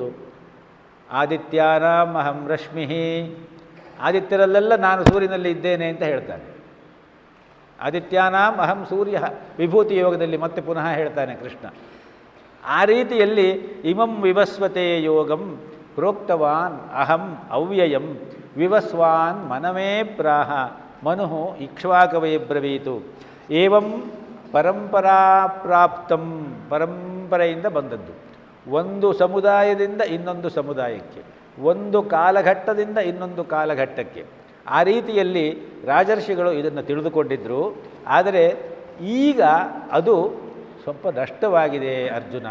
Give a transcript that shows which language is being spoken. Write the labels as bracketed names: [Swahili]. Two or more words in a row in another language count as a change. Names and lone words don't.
[Sanskrit] ಆದಿತ್ಯಾನಾಂ ಅಹಂ ರಶ್ಮಿ, [Kannada] ಆದಿತ್ಯರಲ್ಲೆಲ್ಲ ನಾನು ಸೂರ್ಯನಲ್ಲಿ ಇದ್ದೇನೆ ಅಂತ ಹೇಳ್ತಾನೆ. [Sanskrit] ಆದಿತ್ಯಾನಾಂ ಅಹಂ ಸೂರ್ಯ, [Kannada] ವಿಭೂತಿ ಯೋಗದಲ್ಲಿ ಮತ್ತೆ ಪುನಃ ಹೇಳ್ತಾನೆ ಕೃಷ್ಣ. ಆ ರೀತಿಯಲ್ಲಿ [Sanskrit] ಇಮಂ ವಿವಸ್ವತೆ ಯೋಗಂ ಪ್ರೋಕ್ತವಾನ್ ಅಹಂ ಅವ್ಯಯಂ ವಿವಸ್ವಾನ್ ಮನಮೇ ಪ್ರಾಹ ಮನುಃ ಇಕ್ಷ್ವಾಕವೇ ಬ್ರವೀತು. ಏವಂ ಪರಂಪರಾ ಪ್ರಾಪ್ತಂ, [Kannada] ಪರಂಪರೆಯಿಂದ ಬಂದದ್ದು. ಒಂದು ಸಮುದಾಯದಿಂದ ಇನ್ನೊಂದು ಸಮುದಾಯಕ್ಕೆ, ಒಂದು ಕಾಲಘಟ್ಟದಿಂದ ಇನ್ನೊಂದು ಕಾಲಘಟ್ಟಕ್ಕೆ. ಆ ರೀತಿಯಲ್ಲಿ ರಾಜರ್ಷಿಗಳು ಇದನ್ನು ತಿಳಿದುಕೊಂಡಿದ್ದರು. ಆದರೆ ಈಗ ಅದು ಸ್ವಲ್ಪ ನಷ್ಟವಾಗಿದೆ ಅರ್ಜುನ.